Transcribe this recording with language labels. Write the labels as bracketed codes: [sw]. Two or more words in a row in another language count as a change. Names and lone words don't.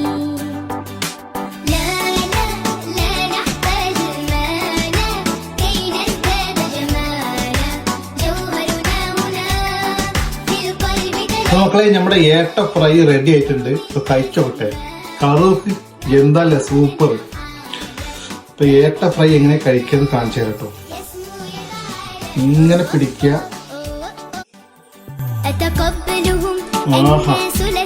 [ar] لا لا لا نحتاج المال كي نزداد جمالا جوهرنا هنا في القلب [ml] മക്കളെ, നമ്മുടെ ഏട്ട ഫ്രൈ റെഡി ആയിട്ടുണ്ട്. ഇപ്പൊ കഴിച്ചോട്ടെ. കറുക്ക് എന്താല്ലേ സൂപ്പർ. ഇപ്പൊ ഏട്ട ഫ്രൈ എങ്ങനെ കഴിക്കാന്ന് കാണിച്ചു തരാം കേട്ടോ. ഇങ്ങനെ പിടിക്കുക. [ar] أتقبلهم الناس